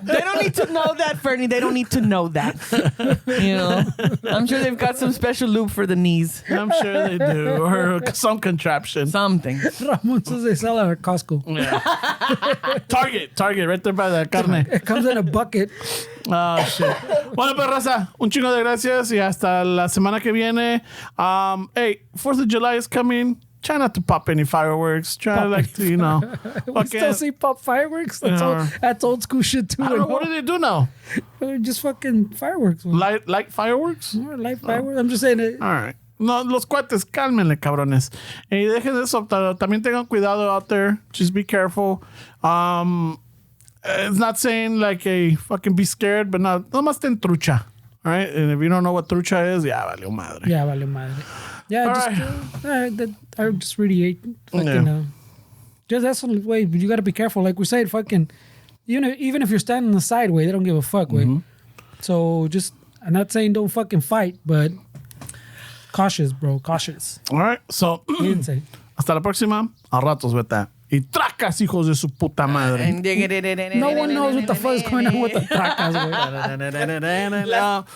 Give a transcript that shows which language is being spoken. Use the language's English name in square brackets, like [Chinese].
[English] They don't need to know that, Fernie. They don't need to know that. I'm sure they've got some special lube for the knees. I'm sure they do, or some contraption. Something. Ramon says they sell it at Costco. Yeah. Target, right there by the carne. It comes in a bucket. Oh, shit. [Spanish] Bueno, pues, raza, un chingo de gracias y hasta la semana que viene. [English] Hey, 4th of July is coming. Try not to pop any fireworks. Try We still see pop fireworks. That's old school shit too. I don't know, what do they do now? Just fucking fireworks. Man. Light fireworks? More light fireworks. I'm just saying it. All right. [Spanish] No, los cuates, cálmenle, cabrones. Y dejen eso. También tengan cuidado [English] out there. Just be careful. It's not saying like a fucking be scared, but [Spanish] no más ten trucha. [English] All right? And if you don't know what trucha is, [Spanish] ya valió madre. Yeah, vale madre. Yeah, [English] All just right. I just really fucking Just that's the way. You got to be careful. Like we said, fucking, even if you're standing the side way, they don't give a fuck, way. So just, I'm not saying don't fucking fight, but cautious, bro, cautious. All right, so [Spanish] hasta la próxima. A ratos, vete. Y tracas, hijos de su puta madre. [English] No one knows what the fuck is going on with the tracas, güey.